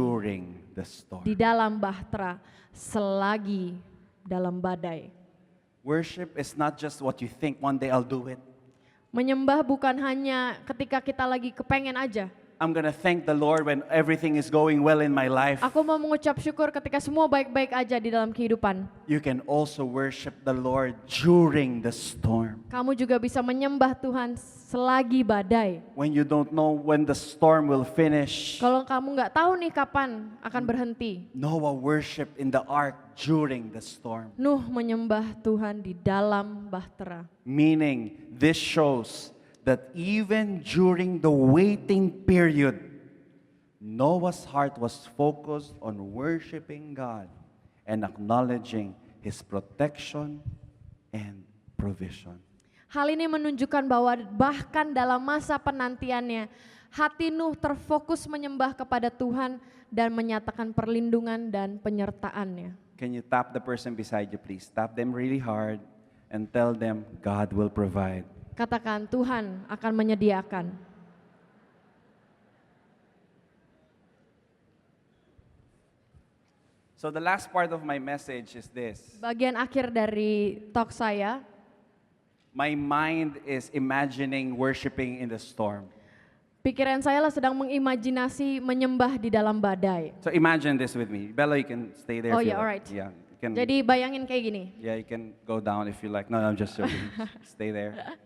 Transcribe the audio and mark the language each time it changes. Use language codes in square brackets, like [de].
[en] during the storm. [id] di dalam bahtera selagi dalam badai. [en] Worship is not just what you think, one day I'll do it. [id] Menyembah bukan hanya ketika kita lagi kepengen aja. [en] I'm gonna thank the Lord when everything is going well in my life. [id] Aku mau mengucap syukur ketika semua baik-baik aja di dalam kehidupan. [en] You can also worship the Lord during the storm. [id] Kamu juga bisa menyembah Tuhan selagi badai. [en] When you don't know when the storm will finish. [id] Kalau kamu nggak tahu nih kapan akan berhenti. [en] Noah worshiped in the ark during the storm. [id] Nuh menyembah Tuhan di dalam bahtera. [en] Meaning, this shows that even during the waiting period, Noah's heart was focused on worshiping God and acknowledging His protection and provision. [id] Hal ini menunjukkan bahwa bahkan dalam masa penantiannya, hati Nuh terfokus menyembah kepada Tuhan dan menyatakan perlindungan dan penyertaannya. [en] Can you tap the person beside you, please? Tap them really hard and tell them God will provide. [id] Katakan, Tuhan akan menyediakan. [en] So the last part of my message is this. [id] Bagian akhir dari talk saya, [en] My mind is imagining worshiping in the storm. [id] pikiran saya lah sedang mengimajinasi menyembah di dalam badai. [en] So imagine this with me. Bella, you can stay there. Oh if you yeah, like. alright. Yeah, you can, [id] Jadi bayangin kayak gini. [en] yeah, you can go down if you like. No, I'm just joking. Stay there.